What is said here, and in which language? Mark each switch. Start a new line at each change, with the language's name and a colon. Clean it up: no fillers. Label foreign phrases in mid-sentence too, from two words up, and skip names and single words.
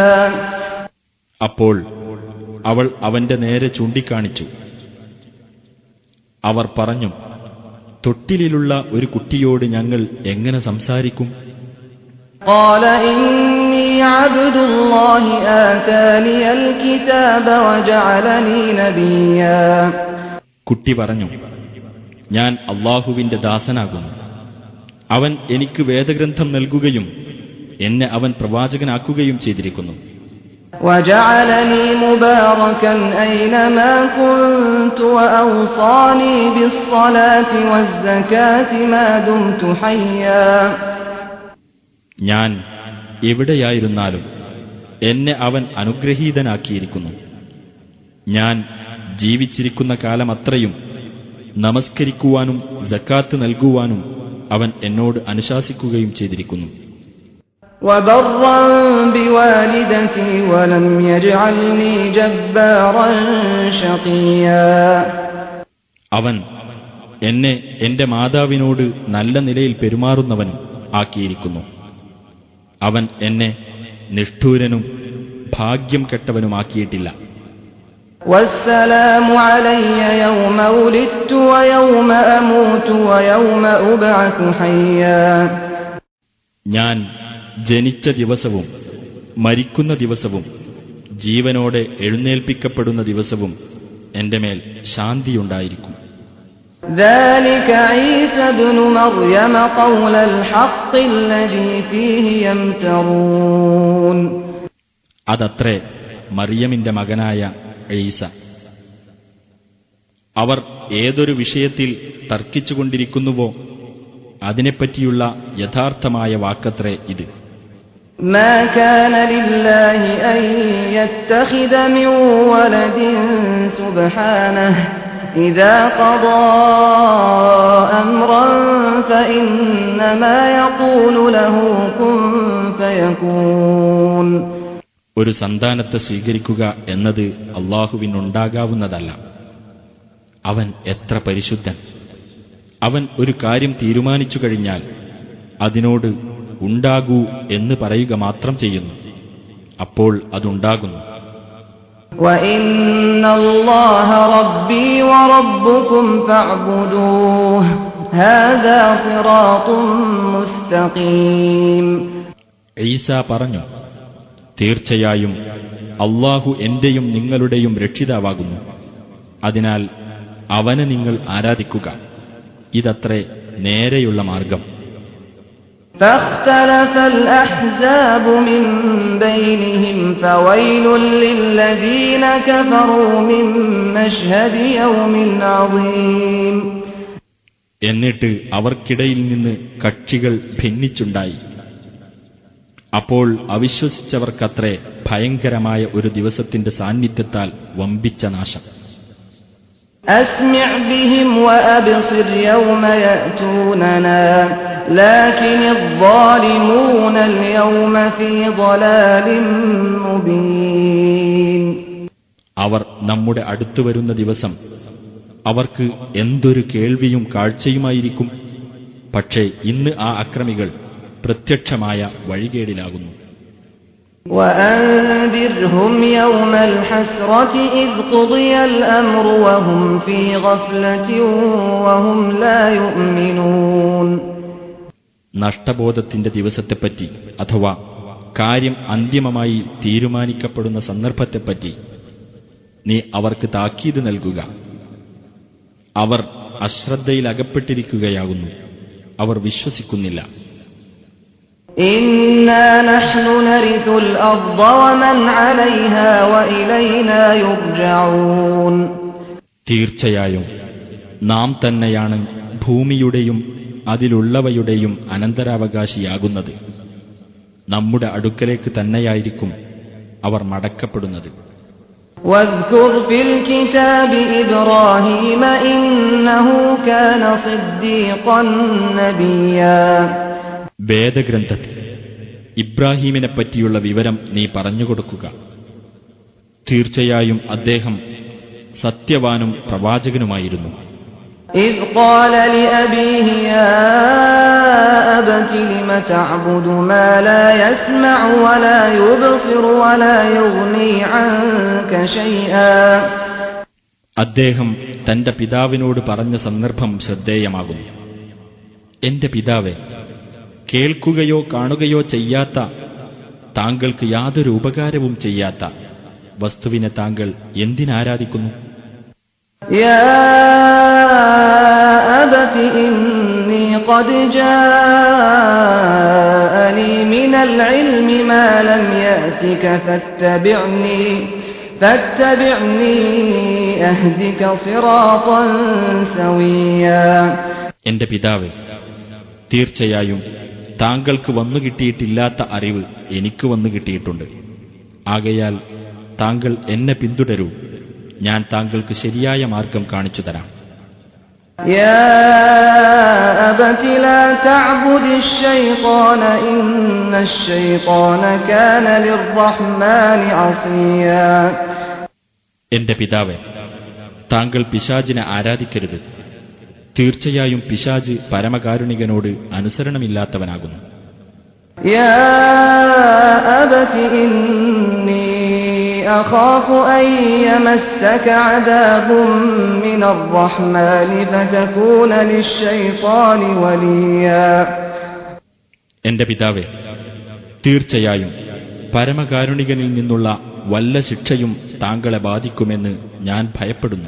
Malayalam: അപ്പോൾ അവൾ അവന്റെ നേരെ ചൂണ്ടിക്കാണിച്ചു. അവർ പറഞ്ഞു: തൊട്ടിലിലുള്ള ഒരു കുട്ടിയോട് ഞങ്ങൾ എങ്ങനെ സംസാരിക്കും?
Arabic: قال إني عبد الله آتاني الكتاب وجعلني نبيا.
Malayalam: കുട്ടി പറഞ്ഞു: ഞാൻ അല്ലാഹുവിന്റെ ദാസനാകുന്നു, അവൻ എനിക്ക് വേദഗ്രന്ഥം നൽകുകയും എന്നെ അവൻ പ്രവാചകനാക്കുകയും ചെയ്തിരിക്കുന്നു.
Arabic: وجعلني مباركا أينما كنت وأوصاني بالصلاة والزكاة ما دمت حيا.
Malayalam: ഞാൻ എവിടെയായിരുന്നാലും എന്നെ അവൻ അനുഗ്രഹീതനാക്കിയിരിക്കുന്നു. ഞാൻ ജീവിച്ചിരിക്കുന്ന കാലമത്രയും നമസ്കരിക്കുവാനും സക്കാത്ത് നൽകുവാനും അവൻ എന്നോട് അനുശാസിക്കുകയും ചെയ്തിരിക്കുന്നു.
Arabic: وبرا بوالدتي ولم يجعلني جبارا شقيا.
Malayalam: അവൻ എന്നെ എന്റെ മാതാവിനോട് നല്ല നിലയിൽ പെരുമാറുന്നവൻ ആക്കിയിരിക്കുന്നു. അവൻ എന്നെ നിഷ്ഠൂരനും ഭാഗ്യം കെട്ടവനുമാക്കിയിട്ടില്ല.
Arabic: والسلام علي يوم ولدت ويوم أموت ويوم أبعث حيا.
Malayalam: ഞാൻ ജനിച്ച ദിവസവും മരിക്കുന്ന ദിവസവും ജീവനോടെ എഴുന്നേൽപ്പിക്കപ്പെടുന്ന ദിവസവും എന്റെ മേൽ ശാന്തിയുണ്ടായിരിക്കും.
Arabic: ذلك عيسى ابن مريم قول الحق الذي فيه يمترون.
Malayalam: അതത്രേ മറിയമിന്റെ മകനായ ഈസ. അവർ ഏതൊരു വിഷയത്തിൽ തർക്കിച്ചുകൊണ്ടിരിക്കുന്നുവോ അതിനെപ്പറ്റിയുള്ള യഥാർത്ഥമായ വാക്കത്രേ ഇത്.
Arabic: ما كان لله أن يتخذ من ولد سبحانه إذا قضى أمرا فإنما يقول له كن فيكون.
Malayalam: ഒരു സന്താനത്തെ സ്വീകരിക്കുക എന്നത് അല്ലാഹുവിനുണ്ടാകാവുന്നതല്ല. അവൻ എത്ര പരിശുദ്ധൻ! അവൻ ഒരു കാര്യം തീരുമാനിച്ചു കഴിഞ്ഞാൽ അതിനോട് ഉണ്ടാകൂ എന്ന് പറയുക മാത്രം ചെയ്യുന്നു, അപ്പോൾ അതുണ്ടാകുന്നു.
Arabic: وَإِنَّ اللَّهَ رَبِّي وَرَبُّكُمْ فَاعْبُدُوهُ هَذَا صِرَاطٌ مُسْتَقِيمٌ.
Malayalam: ഈസ പറഞ്ഞു: തീർച്ചയായും അല്ലാഹു എന്റെയും നിങ്ങളുടെയും രക്ഷിതാവാകുന്നു, അതിനാൽ അവനെ നിങ്ങൾ ആരാധിക്കുക, ഇതത്രേ നേരെയുള്ള മാർഗം.
Arabic: فاختلف الأحزاب من بينهم فويل للذين كفروا من مشهد يوم عظيم.
Malayalam: എന്നിട്ട് അവർക്കിടയിൽ നിന്ന് കക്ഷികൾ ഭിന്നിച്ചുണ്ടായി. അപ്പോൾ അവിശ്വസിച്ചവർക്കത്രേ ഭയങ്കരമായ ഒരു ദിവസത്തിന്റെ സാന്നിധ്യത്താൽ വമ്പിച്ച നാശം.
Arabic: أسمع بهم وأبصر يوم يأتوننا لكن الظالمون اليوم في ضلال مبين.
Malayalam: അവർ നമ്മുടെ അടുത്തു വരുന്ന ദിവസം അവർക്ക് എന്തൊരു കേൾവിയും കാഴ്ചയുമായിരിക്കും. പക്ഷേ ഇന്ന് ആ അക്രമികൾ പ്രത്യക്ഷമായ വഴികേടിലാകുന്നു.
Arabic: وأنذرهم يوم الحسرة إذ قضي الأمر وهم في غفلة وهم لا يؤمنون.
Malayalam: നഷ്ടബോധത്തിന്റെ ദിവസത്തെപ്പറ്റി അഥവാ കാര്യം അന്തിമമായി തീരുമാനിക്കപ്പെടുന്ന സന്ദർഭത്തെപ്പറ്റി നീ അവർക്ക് താക്കീത് നൽകുക. അവർ അശ്രദ്ധയിലകപ്പെട്ടിരിക്കുകയാകുന്നു, അവർ വിശ്വസിക്കുന്നില്ല.
Arabic: إنا نحن نرث الأرض ومن عليها وإلينا يرجعون.
Malayalam: തീർച്ചയായും നാം തന്നെയാണ് ഭൂമിയുടെയും അതിലുള്ളവയുടെയും അനന്തരാവകാശിയാകുന്നത്. നമ്മുടെ അടുക്കലേക്ക് തന്നെയായിരിക്കും അവർ മടക്കപ്പെടുന്നത്.
Arabic: واذكر في الكتاب إبراهيم إنه كان صديقا نبيا.
Malayalam: വേദഗ്രന്ഥത്തിൽ ഇബ്രാഹീമിനെ പറ്റിയുള്ള വിവരം നീ പറഞ്ഞുകൊടുക്കുക. തീർച്ചയായും അദ്ദേഹം സത്യവാനും പ്രവാചകനുമായിരുന്നു.
Arabic: إذ قال لأبيه يا أبت لم تعبد ما لا يسمع ولا يبصر ولا يغني عنك شيئا.
Malayalam: അദ്ദേഹം തന്റെ പിതാവിനോട് പറഞ്ഞ സന്ദർഭം ശ്രദ്ധേയമാകുന്നു. എന്റെ പിതാവേ, കേൾക്കുകയോ കാണുകയോ ചെയ്യാത്ത, താങ്കൾക്ക് യാതൊരു ഉപകാരവും ചെയ്യാത്ത വസ്തുവിനെ താങ്കൾ എന്തിനാരാധിക്കുന്നു?
Arabic: يا أبت إني قد جاءني من العلم ما لم يأتك فاتبعني أهدك صراطا سويا.
Malayalam: എന്റെ പിതാവേ, തീർച്ചയായും താങ്കൾക്ക് വന്നുകിട്ടിയിട്ടില്ലാത്ത അറിവ് എനിക്ക് വന്നുകിട്ടിയിട്ടുണ്ട്. ആകയാൽ താങ്കൾ എന്നെ പിന്തുടരൂ, ഞാൻ താങ്കൾക്ക് ശരിയായ മാർഗം കാണിച്ചു തരാം.
Arabic: يا أبت لا تعبد الشيطان إن الشيطان كان للرحمن عصيا.
Malayalam: എന്റെ പിതാവേ, താങ്കൾ പിശാചിനെ ആരാധിക്കരുത്. തീർച്ചയായും പിശാച് പരമകാരുണികനോട് അനുസരണമില്ലാത്തവനാകുന്നു.
Arabic: يا أبت إني أخاف أن يمسك عذاب من الرحمن فتكون للشيطان وليا.
Malayalam: എന്റെ പിതാവേ, തീർച്ചയായും പരമകാരുണികനിൽ നിന്നുള്ള വല്ല ശിക്ഷയും താങ്കളെ ബാധിക്കുമെന്ന് ഞാൻ ഭയപ്പെടുന്നു.